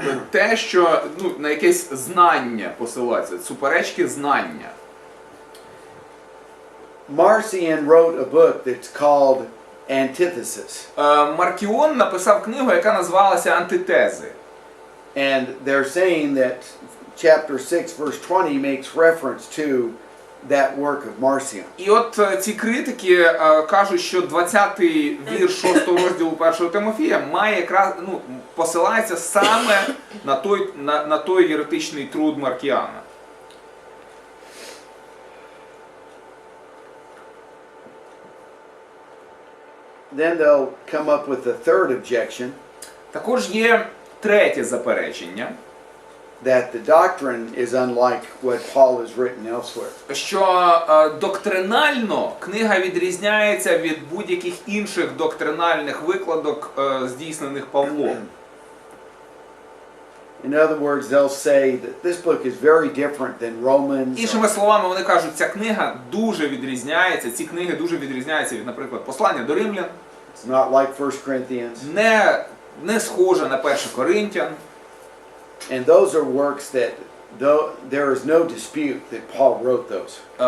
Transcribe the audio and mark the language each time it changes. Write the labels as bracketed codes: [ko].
[uk] Те, що ну, на якесь знання посилається, суперечки знання. [en] Marcion wrote a book that's called Antithesis. [uk] Маркіон написав книгу, яка називалася «Антитези». [en] And they're saying that chapter 6 verse 20 makes reference to that work of Marcion. [uk] І от ці критики кажуть, що 20-й вірш 6 розділу 1 Тимофія має якраз, ну, посилається саме на той єретичний труд Маркіана. [en] Then they'll come up with the third objection, [uk] Також є третє заперечення, [en] that the doctrine is unlike what Paul has written elsewhere. [uk] що доктринально книга відрізняється від будь-яких інших доктринальних викладок, здійснених Павлом. [en] In other words, they'll say that this book is very different than Romans. [uk] Іншими словами, вони кажуть, ця книга дуже відрізняється, ці книги дуже відрізняються від, наприклад, послання до римлян. [en] It's not like 1 Corinthians. [uk] Не схоже на 1 Коринтян. [en] And those are works that though there is no dispute that Paul wrote those.